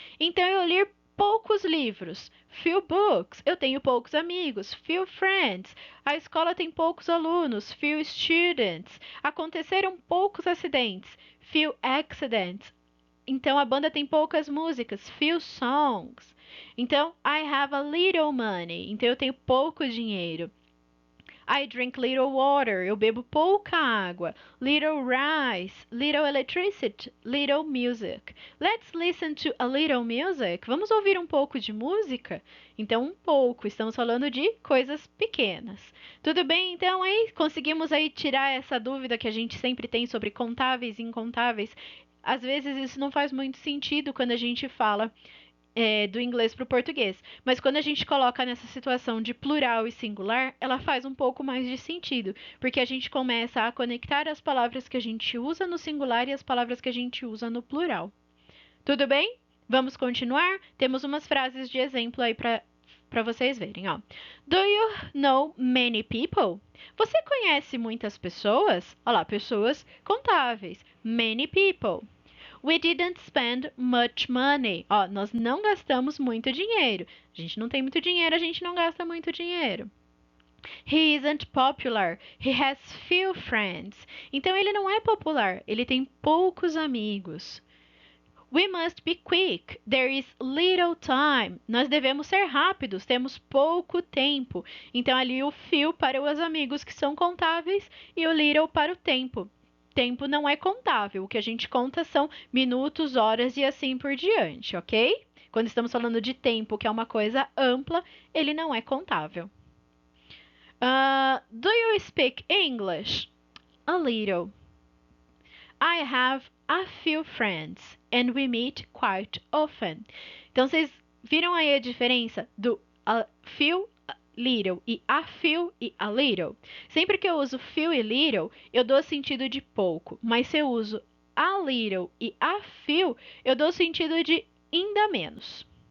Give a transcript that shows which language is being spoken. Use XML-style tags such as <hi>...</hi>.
<pt>Então eu li poucos livros,</pt> <en>few books.</en> <pt>Eu tenho poucos amigos,</pt> <en>few friends.</en> <pt>A escola tem poucos alunos,</pt> <en>few students.</en> <pt>Aconteceram poucos acidentes,</pt> <en>few accidents.</en> <pt>Então a banda tem poucas músicas,</pt> <en>few songs. Então I have a little money.</en> <pt>Então eu tenho pouco dinheiro.</pt> <en>I drink little water.</en> <pt>Eu bebo pouca água.</pt> <en>Little rice, little electricity, little music. Let's listen to a little music.</en> <pt>Vamos ouvir um pouco de música? Então, um pouco. Estamos falando de coisas pequenas. Tudo bem? Então, aí conseguimos aí tirar essa dúvida que a gente sempre tem sobre contáveis e incontáveis. Às vezes isso não faz muito sentido quando a gente fala do inglês para o português. Mas quando a gente coloca nessa situação de plural e singular, ela faz um pouco mais de sentido, porque a gente começa a conectar as palavras que a gente usa no singular e as palavras que a gente usa no plural. Tudo bem? Vamos continuar? Temos umas frases de exemplo aí para vocês verem, ó.</pt> <en>Do you know many people?</en> <pt>Você conhece muitas pessoas? Olha lá, pessoas contáveis.</pt> <en>Many people. We didn't spend much money.</en> <pt>Ó, nós não gastamos muito dinheiro. A gente não tem muito dinheiro, a gente não gasta muito dinheiro.</pt> <en>He isn't popular. He has few friends.</en> <pt>Então ele não é popular, ele tem poucos amigos.</pt> <en>We must be quick. There is little time.</en> <pt>Nós devemos ser rápidos, temos pouco tempo. Então ali o few para os amigos que são contáveis e o little para o tempo. Tempo não é contável, o que a gente conta são minutos, horas e assim por diante, ok? Quando estamos falando de tempo, que é uma coisa ampla, ele não é contável.</pt> <en>Do you speak English? A little. I have a few friends and we meet quite often.</en> <pt>Então, vocês viram aí a diferença do a few, little e a few e a little? Sempre que eu uso few e little, eu dou sentido de pouco. Mas se eu uso a little e a few, eu dou sentido de ainda menos.</pt>